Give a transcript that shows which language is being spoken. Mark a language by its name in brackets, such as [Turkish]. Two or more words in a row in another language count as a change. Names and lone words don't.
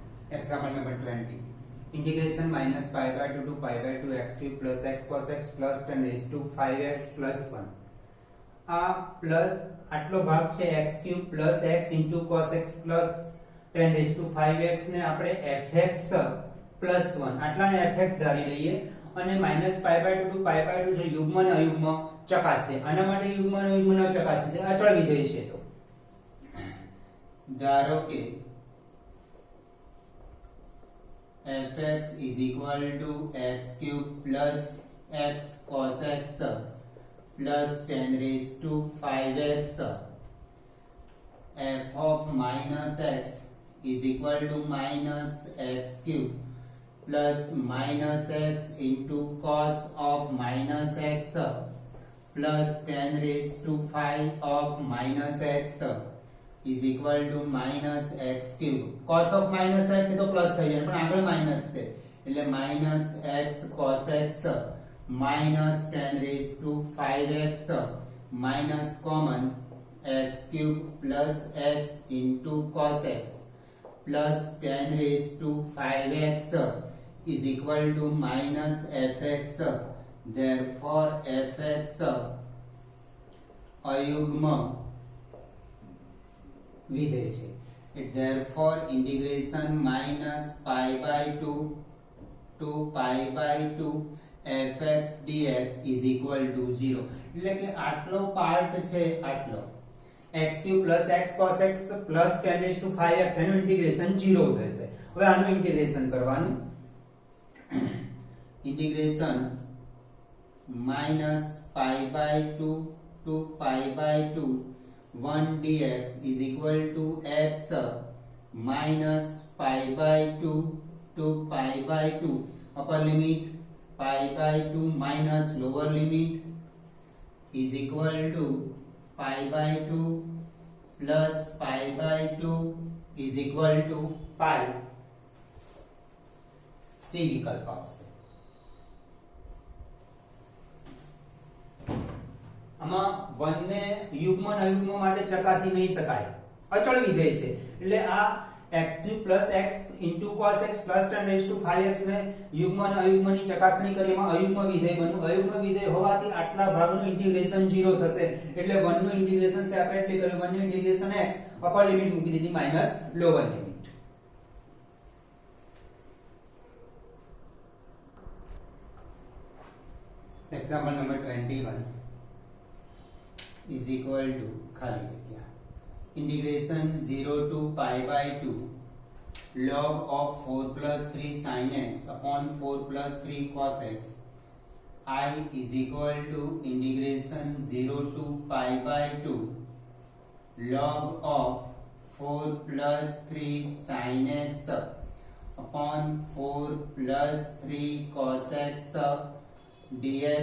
[English] Example number 20. Integration minus pi by 2 to pi by 2 x cube plus x cos x plus 10 raised to 5x plus 1. [Gujarati] આ પ્લસ આટલો ભાગ છે [English] x cube plus x into cos x plus 10 raised to 5x [Gujarati] ને આપણે [English] fx plus 1 [Gujarati] આટલાને fx ધારી લઈએ અને [English] minus pi by 2 to pi by 2 [Gujarati] જે યુગ્મ અને અયુગ્મ ચકાસે આના માટે યુગ્મ અને અયુગ્મ ન ચકાસે છે અચળ વિધેય છે તો ધારો કે [English] fx is equal to x cube plus x cos x plus 10 raised to 5x. F of minus x is equal to minus x cube plus minus x into cos of minus x plus 10 raised to 5 of minus x is equal to minus x cube. Cos of minus x [Gujarati] એ તો પ્લસ થઈ જાય પણ આગળ માઈનસ છે એટલે [English] minus x cos x minus 10 raised to 5x minus common x cube plus x into cos x plus 10 raised to 5x is equal to minus fx. [Gujarati] Therefore fx અયુગ્મ વિધેય છે. [English] Therefore integration minus pi by 2 to pi by 2 fx dx is equal to 0. [Gujarati] એટલે કે આટલો પાર્ટ છે આટલો [English] x cube plus x cos x plus 10 raised to 5x [Gujarati] એનું ઇન્ટિગ્રેશન 0 થશે. હવે આનું ઇન્ટિગ્રેશન કરવાનું [English] ઇન્ટિગ્રેશન minus pi by 2 to pi by 2 1 dx is equal to x minus pi by 2 to pi by 2 upper limit pi by 2 minus lower limit is equal to pi by 2 plus pi by 2 is equal to pi. [Gujarati] C વિકલ્પ આવશે. આમાં 1 ને યુગ્મ અને અયુગ્મ માટે ચકાસી નહીં શકાય અચળ વિધેય છે એટલે આ [English] x plus x into cos x plus 10 raised to 5x [Gujarati] ને યુગ્મ અને અયુગ્મની ચકાસણી કરી એમાં અયુગ્મ વિધેય બન્યું અયુગ્મ વિધેય હોવાથી આટલા ભાગનું ઇન્ટિગ્રેશન 0 થશે એટલે 1 નું ઇન્ટિગ્રેશન સેપરેટલી કર્યું 1 નું ઇન્ટિગ્રેશન x [English] upper limit [Gujarati] મૂકી દીધી [English] minus lower limit. example number 21 is equal to [Gujarati] ખાલી જગ્યા [English] integration 0 to pi by 2 log of 4 plus 3 sin x upon 4 plus 3 cos x I is equal to integration 0 to pi by 2 log of 4 plus 3 sin x upon 4 plus 3 cos x dx.